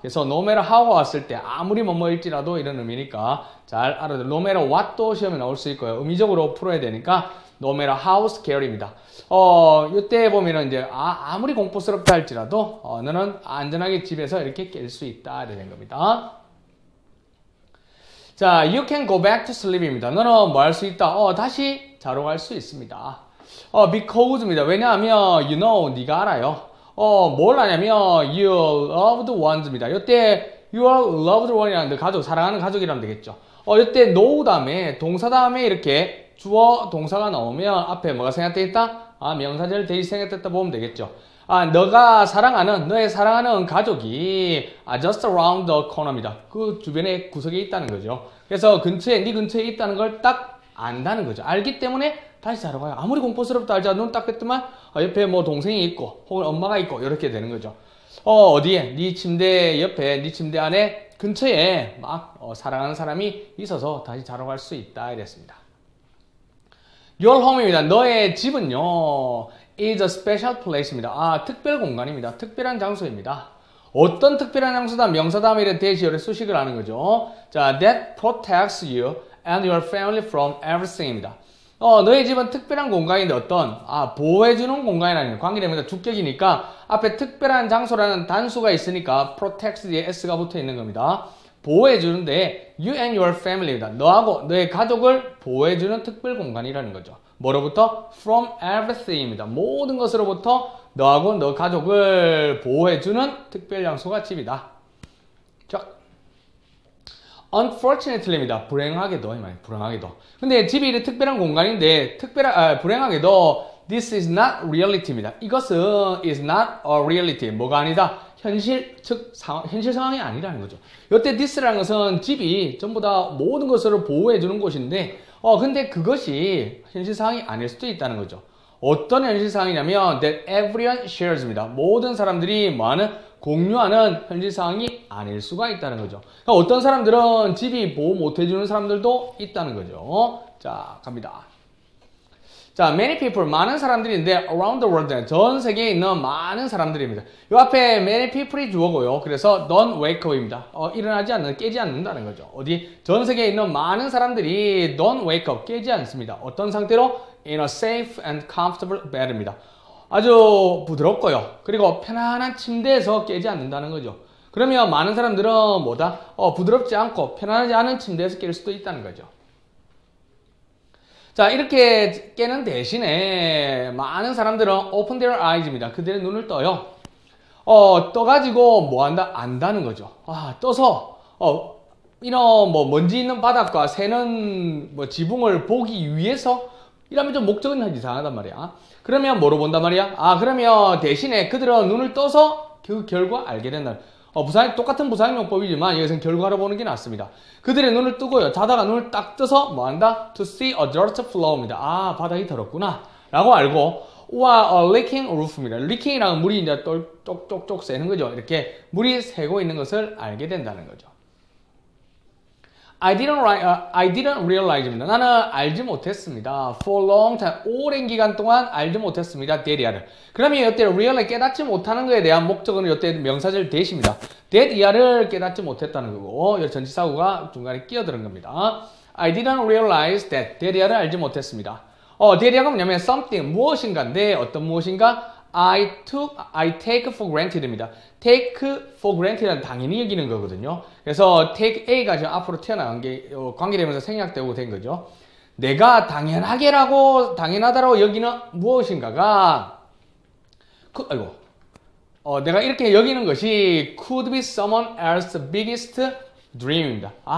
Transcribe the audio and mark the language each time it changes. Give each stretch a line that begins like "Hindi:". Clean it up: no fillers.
Korean: 그래서
English: no matter how
Korean: 가 왔을 때 아무리 뭐뭐일지라도 이런 의미니까 잘 알아들.
English: no matter what
Korean: 도 시험에 나올 수 있고요. 의미적으로 풀어야 되니까
English: no matter how scary
Korean: 입니다. 이때 보면은 이제 아무리 공포스럽다 할지라도 너는 안전하게 집에서 이렇게 깰 수 있다 이렇게 된 겁니다.
English: 자, you can go back to sleep입니다.
Korean: 너는 뭐 할 수 있다? 다시 자러 갈 수 있습니다.
English: because
Korean: 입니다. 왜냐하면
English: you know,
Korean: 네가 알아요. 뭘 아냐면
English: your loved ones
Korean: 입니다. 이때
English: your loved one
Korean: 이라는 가족, 사랑하는 가족이라면 되겠죠. 이때 know 다음에 동사 다음에 이렇게 주어 동사가 나오면 앞에 뭐가 생략되어 있다? 명사절 대시 생략됐다 보면 되겠죠. 너가 사랑하는, 너의 사랑하는 가족이
English: just around the corner
Korean: 입니다. 그 주변에 구석에 있다는 거죠. 그래서 근처에, 네 근처에 있다는 걸 딱 안다는 거죠. 알기 때문에 다시 자러 가요. 아무리 공포스럽다 할지 눈 딱 뺐더만 옆에 뭐 동생이 있고 혹은 엄마가 있고 이렇게 되는 거죠. 어디에? 네 침대 옆에, 네 침대 안에 근처에 막 사랑하는 사람이 있어서 다시 자러 갈 수 있다 이랬습니다.
English: Your home입니다.
Korean: 너의 집은요
English: is a special place입니다.
Korean: 특별 공간입니다. 특별한 장소입니다. 어떤 특별한 장소다? 명사 다음에 이런 대시열의 수식을 하는 거죠.
English: 자, that protects you and your family from everything입니다.
Korean: 너의 집은 특별한 공간인데 어떤? 보호해주는 공간이라는 관계됩니다. 주격이니까 앞에 특별한 장소라는 단수가 있으니까 protects 뒤에 s가 붙어 있는 겁니다.
English: 보호해주는데 you and your family입니다.
Korean: 너하고 너의 가족을 보호해주는 특별 공간이라는 거죠. 뭐로부터?
English: From everything입니다.
Korean: 모든 것으로부터 너하고 너 가족을 보호해주는 특별 장소가 집이다.
English: 자, unfortunately입니다.
Korean: 불행하게도, 불행하게도. 근데 집이 이렇게 특별한 공간인데, 불행하게도,
English: this is not reality
Korean: 입니다.
English: 이것은 is not a reality.
Korean: 뭐가 아니다? 현실, 즉, 현실 상황이 아니라는 거죠. 이때 this라는 것은 집이 전부 다 모든 것을 보호해주는 곳인데, 근데 그것이 현실 상황이 아닐 수도 있다는 거죠. 어떤 현실 상황이냐면,
English: that everyone shares
Korean: 입니다. 모든 사람들이 뭐하는? 공유하는 현실 상황이 아닐 수가 있다는 거죠. 그러니까 어떤 사람들은 집이 보호 못 해주는 사람들도 있다는 거죠. 자, 갑니다. 자,
English: many people,
Korean: 많은 사람들인데
English: around the world,
Korean: 전 세계에 있는 많은 사람들입니다. 이 앞에
English: many people
Korean: 이 주어고요.
English: 그래서 don't wake up입니다.
Korean: 일어나지 않는, 깨지 않는다는 거죠. 어디? 전 세계에 있는 많은 사람들이
English: don't wake up,
Korean: 깨지 않습니다. 어떤 상태로?
English: In a safe and comfortable bed입니다.
Korean: 아주 부드럽고요. 그리고 편안한 침대에서 깨지 않는다는 거죠. 그러면 많은 사람들은 뭐다? 부드럽지 않고 편안하지 않은 침대에서 깰 수도 있다는 거죠. 자, 이렇게 깨는 대신에 많은 사람들은
English: open their eyes
Korean: 입니다. 그들의 눈을 떠요. 떠가지고 뭐 한다? 안다는 거죠. 떠서, 이런 뭐 먼지 있는 바닥과 새는 뭐 지붕을 보기 위해서 이러면 좀 목적은 이상하단 말이야. 그러면 뭐로 본단 말이야? 그러면 대신에 그들은 눈을 떠서 그 결과 알게 된다. 똑같은 부사용법이지만 여기서는 결과로 보는 게 낫습니다. 그들의 눈을 뜨고요. 자다가 눈을 딱 떠서 뭐 한다?
English: To see a dirt flow입니다.
Korean: 바닥이 더럽구나. 라고 알고,
English: a leaking roof
Korean: 입니다. leaking이라는 물이 이제 쪽쪽쪽 새는 거죠. 이렇게 물이 새고 있는 것을 알게 된다는 거죠.
English: I didn't realize입니다.
Korean: 나는 알지 못했습니다.
English: For long time,
Korean: 오랜 기간 동안 알지 못했습니다. that이야를. 그러면 이때 realize 깨닫지 못하는 것에 대한 목적은 이때 명사절 that입니다. that이야를 깨닫지 못했다는 거고, 이 전치사구가 중간에 끼어드는 겁니다.
English: I didn't realize that
Korean: 이야를 알지 못했습니다. that이야가 뭐냐면
English: something,
Korean: 무엇인가인데 어떤 무엇인가?
English: I take for granted입니다. take for granted
Korean: 는 당연히 여기는 거거든요. 그래서 take A가 지금 앞으로 튀어나간 게 관계되면서 생략되고 된 거죠. 내가 당연하다라고 여기는 무엇인가가 내가 이렇게 여기는 것이
English: could be someone else's biggest dream
Korean: 입니다.